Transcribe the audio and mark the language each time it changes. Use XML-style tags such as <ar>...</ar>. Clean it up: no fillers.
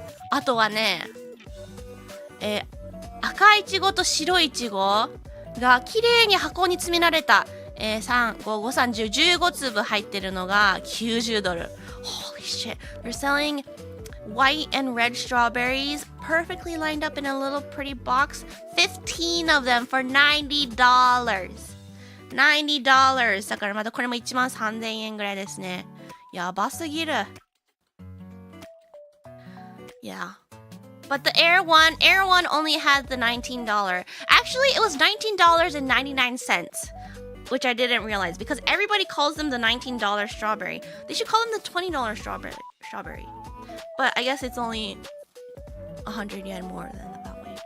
<ja>あとはね、赤いちごと白いちごが綺麗に箱に詰められた、3、5、5、30、15粒入ってるのが$90。</ja> <en>Holy shit. They're selling white and red strawberries perfectly lined up in a little pretty box. 15 of them for $90.</en> <ja>$90だからまたこれも13,000円ぐらいですね。やばすぎる。</ja> <en>Yeah. But the Air One only had the $19. Actually, it was $19.99, which I didn't realize because everybody calls them the $19 strawberry. They should call them the $20 strawberry. But I guess it's only 100 yen more than that way.</en>